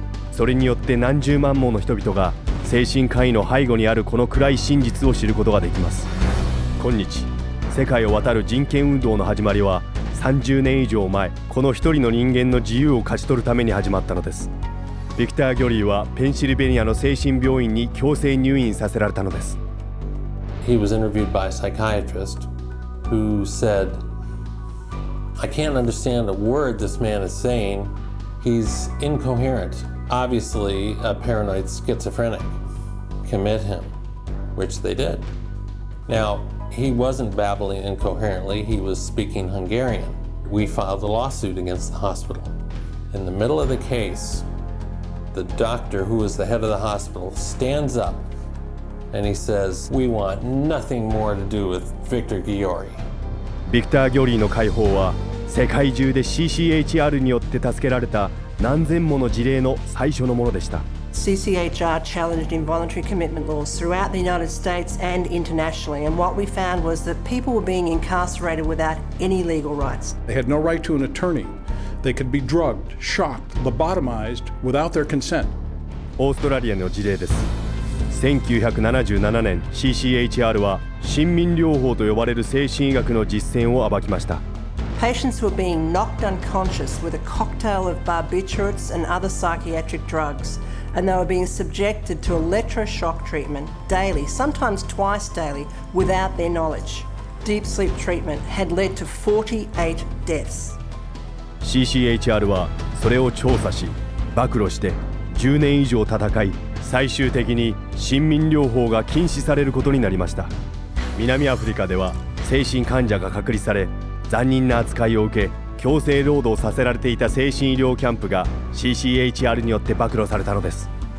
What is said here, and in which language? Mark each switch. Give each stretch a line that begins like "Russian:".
Japanese: それによって何十万もの人々が精神科医の背後にあるこの暗い真実を知ることができます。今日世界を渡る人権運動の始まりは30年以上前、この一人の人間の自由を勝ち取るために始まったのです。ビクター・ギョリーはペンシルベニアの精神病院に強制入院させられたのです。
English: He was interviewed by a psychiatrist who said, I can't understand a word this man is saying. He's incoherent. Obviously a paranoid schizophrenic. Commit him, which they did. Now, he wasn't babbling incoherently, he was speaking Hungarian. We filed a lawsuit against the hospital. In the middle of the case, the doctor who was the head of the hospital stands up and he says, We want nothing more to do with Victor Giori.
Japanese: ビクター・ギョリーの解放は世界中で CCHR によって助けられた何千もの事例の最初のものでした。
English: CCHR challenged involuntary commitment laws throughout the United States and internationally, and what we found was that people were being incarcerated without any legal rights. They had no right to an attorney. They could be drugged, shocked, lobotomized without their consent.
Japanese: オーストラリアの事例です。1977年 CCHR は親民療法と呼ばれる精神医学の実践を暴きました。
English: Patients were being knocked unconscious with a cocktail of barbiturates and other psychiatric drugs, and they were being subjected to electroshock treatment daily, sometimes twice daily, without their knowledge. Deep sleep treatment had led to 48 deaths.
Japanese: CCHR はそれを調査し、暴露して10年以上戦い、最終的に親民療法が禁止されることになりました。南アフリカでは精神患者が隔離され、残忍な扱いを受け強制労働させられていた精神医療キャンプが CCHR によって暴露されたのです。